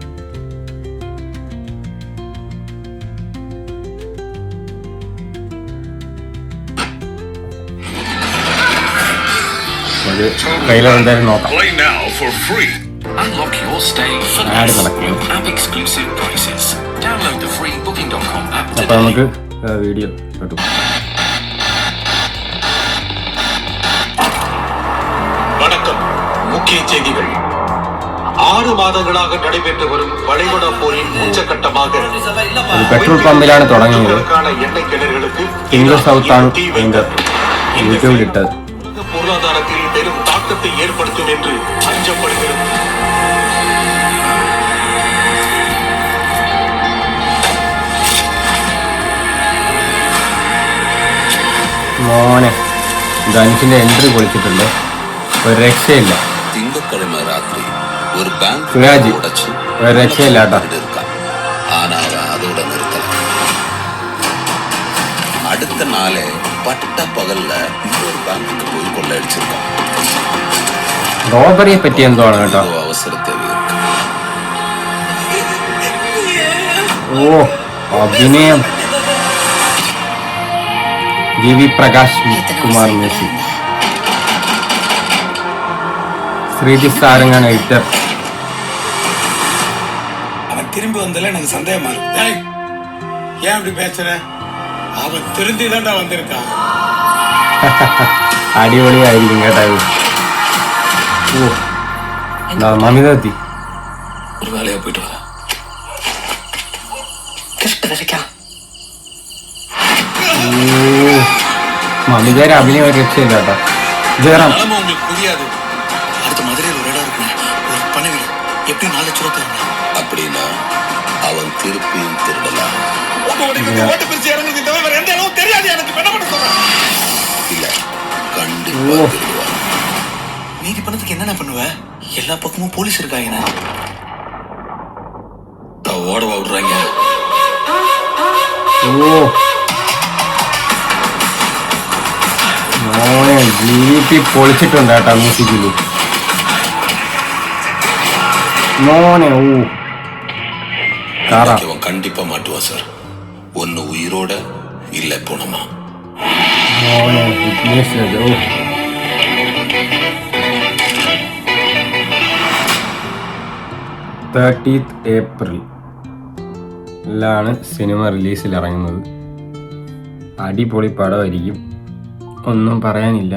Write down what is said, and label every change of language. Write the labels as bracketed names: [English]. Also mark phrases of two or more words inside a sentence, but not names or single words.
[Malayalam] ഒരു ട്രെയിലർ എന്തായാലും നോക്കാം. അപ്പോൾ നമുക്ക് വീഡിയോ കേട്ടു. [Tamil] வணக்கம். முக்கிய செய்திகள். 6 மாதங்களாக நடைபெற்று வரும் வளைகுடா போரின் உச்சகட்டமாக [Malayalam] പെട്രോൾ പമ്പിലാണ് തുടങ്ങിയത്. [Tamil] எண்ணெய் கிணறுகளுக்கு [Malayalam] സിംഗിൾ സൗത്താണ് യൂട്യൂബിൽ ഇട്ടത്. [Tamil] பொருளாதாரத்தில் பெரும் தாக்கத்தை ஏற்படுத்தும் என்று அஞ்சப்படுகிறது. [Malayalam] മോനെ, ധനുഷിന്റെ എൻട്രി പൊളിച്ചിട്ടുണ്ട്. ഒരു രക്ഷയില്ല. [Tamil] திங்கட்கிழமை ராத்திரி ஒரு பேங்க் [Malayalam] സുരാജ് [Tamil] உடைச்சு [Malayalam] ഒരു രക്ഷയില്ല കേട്ടോ. [Tamil] இருக்கான். ஆனா அவன் அதோட நிறுத்தல. அடுத்த நாளே பட்ட பகல்ல இன்னொரு பேங்க்குக்கு போய் கொள்ளையடிச்சிருக்கான். [Malayalam] റോബറിയെ പറ്റി എന്തോ ആണ് കേട്ടോ. [Tamil] அவசர தேவை இருக்கு. [Malayalam] ഓ, അഭിനയം. GV പ്രകാശ് കുമാർ മ്യൂസിക്. ശ്രീജിത്ത് സാരംഗാണ് എഡിറ്റർ. [Tamil] அவன் திரும்பி வந்தல எனக்கு சந்தேகமா இருக்கு. ஏன் அப்படி பேசுற? அவன் திருந்தி தான்டா வந்திருக்கான். [Malayalam] അടിപൊളിയായിരിക്കും കേട്ടോ. ഓ, മമിത എത്തി. [Tamil] ஒரு வேலையா போயிட்டு வர. [Malayalam] മമിതയുടെ അഭിനയം ഒരു രക്ഷയില്ല കേട്ടോ. ജയറാം [Tamil] நிலைமை உங்களுக்கு புரியாது. அடுத்த மதுரையில் ஒரு இடம் இருக்கு. ஒரு பண்ண வீடு. எப்படி 4 லட்சம் ரூபாய் தரணும்? அப்படின்னா அவன் திருப்பியும் திருடலாம். ஓட்டு பிரிச்சு இறங்குது தவிர வேற எந்த அளவும் தெரியாது எனக்கு. என்ன பண்ண சொல்றேன்? இல்ல, கண்டிப்பா திருடுவான். மீதி பணத்துக்கு என்னென்ன பண்ணுவ? எல்லா பக்கமும் போலீஸ் இருக்காங்க. ஓடவா விடுறாங்க. [Malayalam] ഓ, മോനെ GP പൊളിച്ചിട്ടുണ്ട് കേട്ടോ മ്യൂസിക്കില്. മോനെ, ഓ കാറാ. [Tamil] அவன் கண்டிப்பா மாட்டுவான் சார். ஒன்னு உயிரோட இல்ல போனமா. [Malayalam] മോനെ വിഘ്നേഷ് രാജ. ഓ, ഏപ്രിലാണ് സിനിമ റിലീസിൽ ഇറങ്ങുന്നത്. അടിപൊളി പടമായിരിക്കും, ഒന്നും പറയാനില്ല.